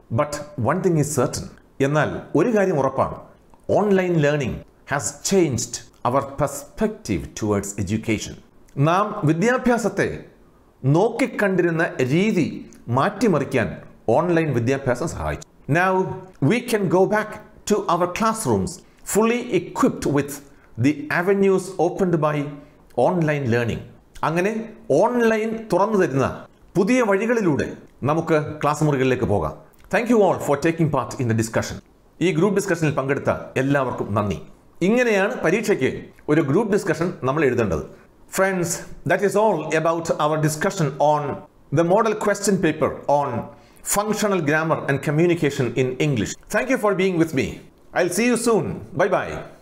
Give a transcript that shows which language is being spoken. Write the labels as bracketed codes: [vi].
[en] But one thing is certain. [ml] എന്നാൽ ഒരു കാര്യം ഉറപ്പാണ്, [en] Online learning has changed our perspective towards education. [ml] നാം വിദ്യാഭ്യാസത്തെ നോക്കിക്കണ്ടിരുന്ന രീതി മാറ്റിമറിക്കാൻ ഓൺലൈൻ വിദ്യാഭ്യാസം സഹായിച്ചു. [en] Now we can go back to our classrooms fully equipped with the avenues opened by online learning. [ml] അങ്ങനെ ഓൺലൈൻ തുറന്നു തരുന്ന പുതിയ വഴികളിലൂടെ നമുക്ക് ക്ലാസ് മുറികളിലേക്ക് പോകാം. [en] Thank you all for taking part in the discussion. [ml] ഈ ഗ്രൂപ്പ് ഡിസ്കഷനിൽ പങ്കെടുത്ത എല്ലാവർക്കും നന്ദി. ഇങ്ങനെയാണ് പരീക്ഷയ്ക്ക് ഒരു ഗ്രൂപ്പ് ഡിസ്കഷൻ നമ്മൾ എഴുതേണ്ടത്. [en] Friends, that is all about our discussion on the model question paper on functional grammar and communication in English. Thank you for being with me. I'll see you soon. Bye-bye.